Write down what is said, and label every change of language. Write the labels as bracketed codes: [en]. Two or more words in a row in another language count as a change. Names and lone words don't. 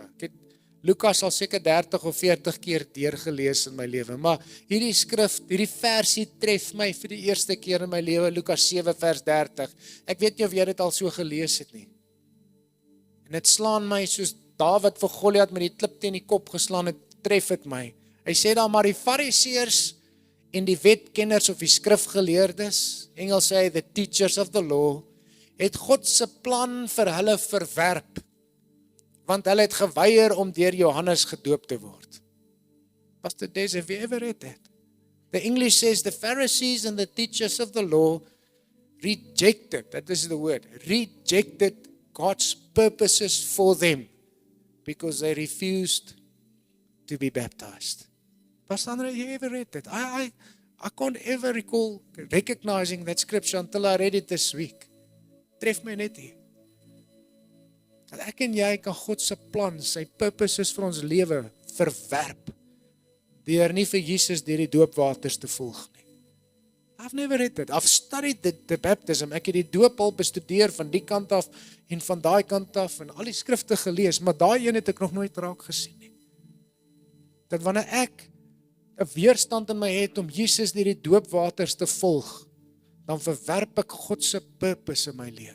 [af] Ek het Lukas al seker 30 of 40 keer deurgelees in my lewe, maar hierdie skrif, hierdie versie tref my vir die eerste keer in my lewe, Lukas 7 vers 30. Ek weet nie of jy dit al so gelees het nie. En dit slaan my soos Dawid vir Goliat met die klip teen die kop geslaan het, tref dit my. Hy sê daar maar die Fariseërs en die wetkenners of die skrifgeleerdes, Engels sê [en] the teachers of the law, [af] het God se plan vir hulle verwerp, want hulle het geweier om deur Johannes gedoop te word. [en] Pastor Des, have you ever read that? The English says the Pharisees and the teachers of the law rejected, that is the word, rejected God's purposes for them because they refused to be baptized. Pastor Andre, have you ever read that? I can't ever recall recognizing that scripture until I read it this week. [af] Tref my net hier. Dat ek en jy kan God se plan, sy purposes vir ons lewe verwerp, deur nie vir Jesus deur die doopwaters te volg nie. [en] I've never read it. I've studied the baptism. [af] Ek het die doop al bestudeer van die kant af en van daai kant af en al die skrifte gelees, maar daai een het ek nog nooit raak gesien nie. Dat wanneer ek 'n weerstand in my het om Jesus deur die doopwaters te volg, dan verwerp ek God se purpose in my lewe.